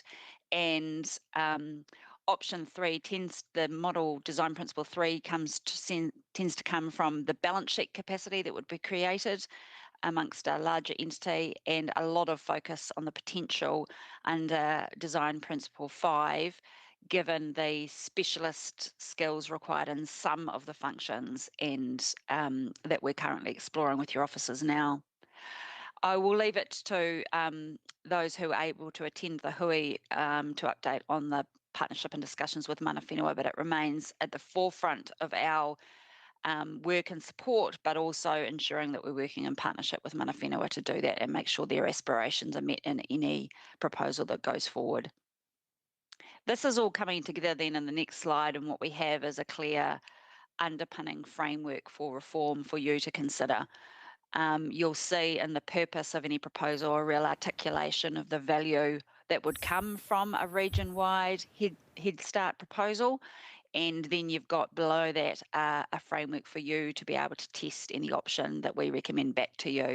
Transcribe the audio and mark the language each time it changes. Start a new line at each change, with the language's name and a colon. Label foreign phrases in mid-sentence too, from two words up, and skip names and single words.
English: And option 3 the model design principle 3 tends to come from the balance sheet capacity that would be created amongst a larger entity, and a lot of focus on the potential under design principle 5, given the specialist skills required in some of the functions and that we're currently exploring with your officers now. I will leave it to those who are able to attend the hui to update on the partnership and discussions with
Māori: mana whenua,
English: but it remains at the forefront of our work and support, but also ensuring that we're working in partnership with
Māori: mana whenua
English: to do that and make sure their aspirations are met in any proposal that goes forward. This is all coming together then in the next slide, and what we have is a clear underpinning framework for reform for you to consider. You'll see in the purpose of any proposal a real articulation of the value that would come from a region-wide Head Start proposal, and then you've got below that a framework for you to be able to test any option that we recommend back to you.